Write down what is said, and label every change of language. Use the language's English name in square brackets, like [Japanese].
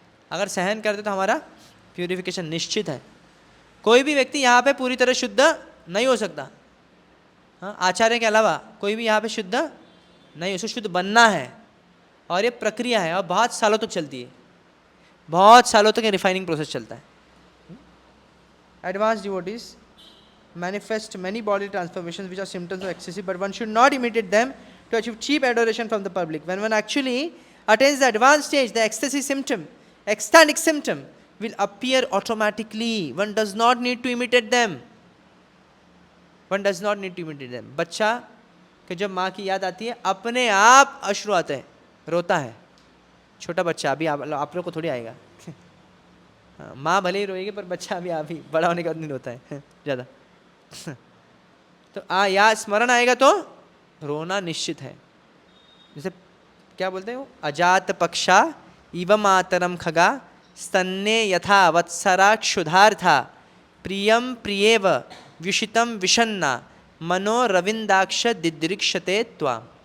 [Hindi] अगर सहन करते तो हमारा प्यूरिफिकेशन निश्चित है. कोई भी व्यक्ति यहाँ पे पूरी तरह शुद्ध नहीं हो सकता. हाँ, आचार्य के अलावा कोई भी यहाँ पे शुद्ध नहीं, उसे शुद्ध बनना है. और ये प्रक्रिया है और बहुत सालों तक चलती है, बहुत सालों तक ये रिफाइनिंग प्रोसेस चलता है. [English] Advance devotees manifest many bodily transformations which are symptoms of ecstasy, but one should not imitate them to achieve cheap adoration from the public. When one actually attains the advanced stage, the ecstasy symptom, ecstatic symptom, will appear automatically. One does not need to imitate them. One does not need to imitate them. [Hindi] बच्चा कि जब माँ की याद आती है, अपने आप अश्रु आते हैं, रोता है. छोटा बच्चा अभी आप लोग को थोड़ी आएगा. माँ भले ही रोएगी, पर बच्चा अभी बड़ा होने के बाद नहीं रोता है ज़्यादा. तो या स्मरण आएगा तो रोना निश्चित है. जैसे क्या बोलते हैं वो, [Sanskrit] अजात पक्षा इव मातरम खगा स्तन्ने यथा वत्सरा क्षुधार्था प्रियम प्रियेव व्युषितम विषन्ना मनो रविंदाक्ष दिदृक्षते त्वाम.